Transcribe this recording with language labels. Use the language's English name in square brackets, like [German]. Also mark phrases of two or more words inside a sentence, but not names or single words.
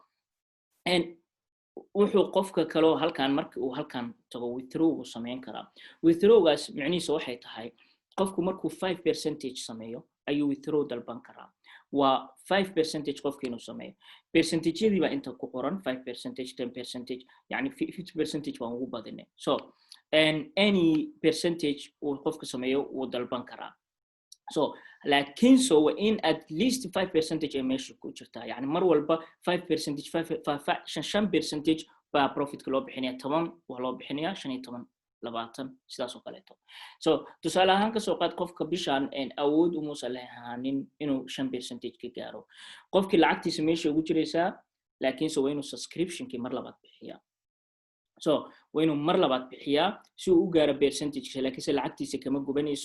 [Somali] wuxuu qofka kale halkan markii uu halkan tago withdraw uu sameyn karaa withdrawgaas macnihiisu waxay tahay qofku markuu 5% sameeyo ayuu withdraw dalban karaa waa 5% qofkii inuu sameeyo percentage-yadii baa inta ku qoran 5% 10% yani 50% waan ugu badinay so [English] any percentage [Somali] uu qofka sameeyo uu dalban karaa so laakiin so in [English] at least [Somali] 5% ay meesha ku jirtaa yani mar walba 5% baa profit loo bixinaya 10 waa loo bixinaya 15 20 sidaas oo kaleeto so tusaale ahaan ka soo qaad qofka bishaan awood u muusan lahayn inuu 5% ka gaaro qofkii lacagtiisa meesha ugu jiraysaa laakiin soo inuu subscription-kii mar labaad bixiyaa so inuu mar labaad bixiyaa si uu u gaaro percentage laakiin lacagtiisa kama gubanayso